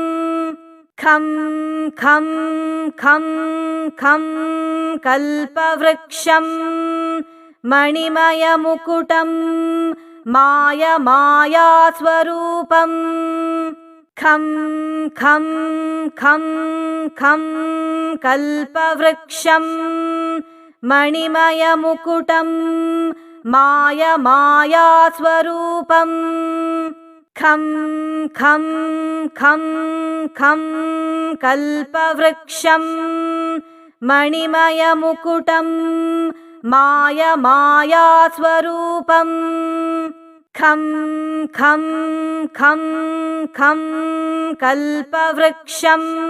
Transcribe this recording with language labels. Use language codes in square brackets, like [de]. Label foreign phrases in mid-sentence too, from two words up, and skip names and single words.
[sa] ಖಂ ಖಂ ಖಂ ಖಂ ಕಲ್ಪವೃಕ್ಷಂ ಮಣಿಮಯ ಮುಕುಟಂ ಮಾಯ ಮಾಯಾ ಸ್ವರೂಪಂ. ಖಂ ಖಂ ಖಂ ಖಂ ಕಲ್ಪವೃಕ್ಷಂ ಮಣಿಮಯ ಮುಕುಟಂ ಮಾಯ ಮಾಯಾ ಸ್ವರೂಪಂ. खं खं खं खं कल्पवृक्षं मणिमयमुकुटं मायमायास्वरूपं खं खं खं खं कल्पवृक्षं